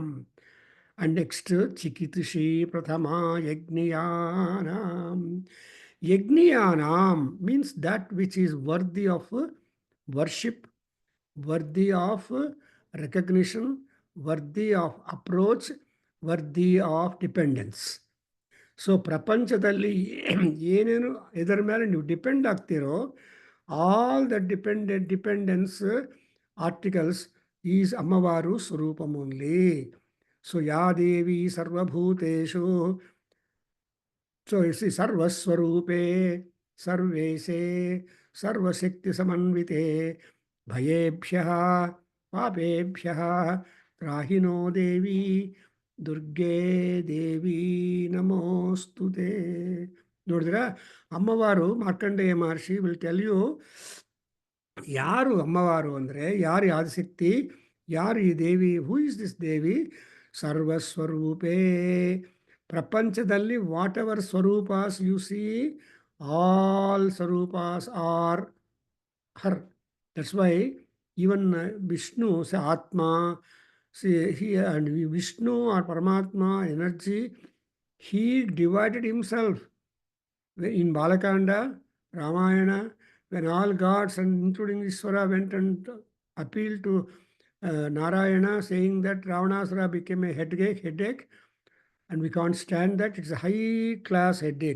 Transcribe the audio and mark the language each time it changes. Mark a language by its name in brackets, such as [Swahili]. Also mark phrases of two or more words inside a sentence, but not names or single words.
[English] And next, [Sanskrit] Chikitushi Prathama Yajniyanam. [English] Yajniyanam means that which is worthy of worship, worthy of recognition, worthy of approach, worthy of dependence. [Kannada] ಸೊ ಪ್ರಪಂಚದಲ್ಲಿ ಏನೇನು ಇದರ ಮೇಲೆ ನೀವು ಡಿಪೆಂಡ್ ಆಗ್ತಿರೋ, [English] all the dependence articles is [Kannada] ಅಮ್ಮವಾರು ಸ್ವರೂಪಂ ಓನ್ಲಿ. [Sanskrit] ಸೊ ಯಾ ದೇವಿ ಸರ್ವಭೂತೇಷು, ಸೊ ಸರ್ವಸ್ವರೂಪೇ सर्वेशे सर्वशक्ति समन्विते भयेभ्यः पापेभ्यः त्राहिनो देवी ದುರ್ಗೆ ದೇವಿ ನಮೋಸ್ತುತೆ. [Kannada] ನೋಡಿದ್ರ, ಅಮ್ಮವಾರು ಮಾರ್ಕಂಡೇಯ ಮಹರ್ಷಿ [English] will tell you [Kannada] ಯಾರು ಅಮ್ಮವಾರು ಅಂದರೆ, ಯಾರು ಆದಿಶಕ್ತಿ, ಯಾರು ಈ ದೇವಿ, [English] who is this [Kannada] ದೇವಿ? [Sanskrit] ಸರ್ವಸ್ವರೂಪೇ. [English] ಪ್ರಪಂಚದಲ್ಲಿ whatever swaroopas you see, all swaroopas are her. that's why even Vishnu sa atma, and Vishnu or Paramatma energy, he divided himself in Balakanda, Ramayana, when all gods and including Ishvara went and appealed to Narayana, saying that Ravanasura became a headache, and we can't stand that, it's a high class headache.